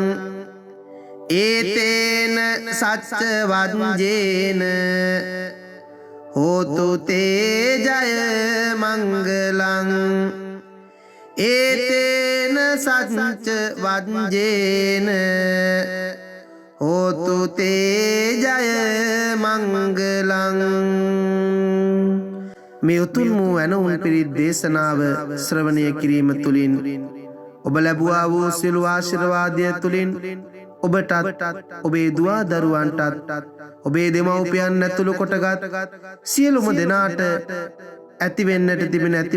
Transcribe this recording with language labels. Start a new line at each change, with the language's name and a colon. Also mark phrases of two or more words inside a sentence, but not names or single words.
Pali: एतेन सच्चवञ्जेन होतु ते जय मंगलं एतेन सच्चवञ्जेन होतु ते जय मंगलं।
Sinhala: මේ උතුම් වූ ඇනවුන් පිරිත් දේශනාව ශ්‍රවණය කිරීම තුළින් ඔබ ලැබුවා වූ සියලු ආශිර්වාදය තුළින් ඔබටත් ඔබේ දුවා දරුවන්ටත් ඔබේ දෙමව්පියන් ඇතුළු කොටගත් සියලුම දෙනාට ඇතිවෙන්නට තිබෙන ඇති